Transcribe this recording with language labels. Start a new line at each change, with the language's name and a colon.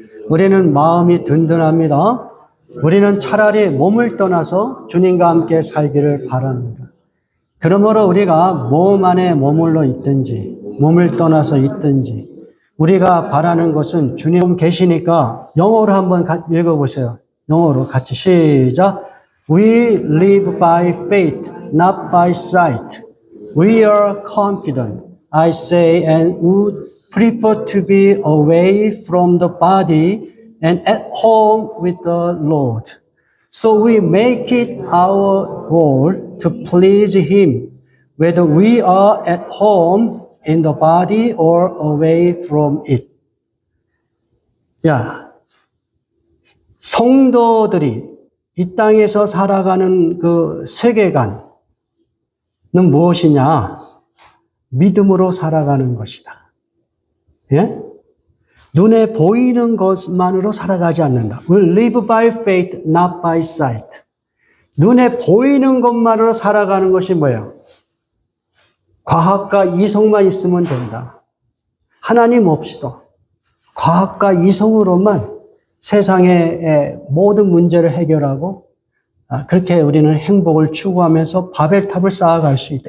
Korean: 우리는 마음이 든든합니다. 우리는 차라리 몸을 떠나서 주님과 함께 살기를 바랍니다. 그러므로 우리가 몸 안에 머물러 있든지 몸을 떠나서 있든지 우리가 바라는 것은 주님 계시니까 영어로 한번 읽어보세요. 영어로 같이 시작.
English: We live by faith, not by sight. We are confident, I say, and would prefer to be away from the body and at home with the Lord. So we make it our goal to please Him, whether we are at home in the body or away from it.
Korean: 야, 성도들이 이 땅에서 살아가는 그 세계관은 무엇이냐? 믿음으로 살아가는 것이다. 예? 눈에 보이는 것만으로 살아가지 않는다.
English: We live by faith, not by sight.
Korean: 눈에 보이는 것만으로 살아가는 것이 뭐예요? 과학과 이성만 있으면 된다. 하나님 없이도 과학과 이성으로만 세상의 모든 문제를 해결하고 그렇게 우리는 행복을 추구하면서 바벨탑을 쌓아갈 수 있다.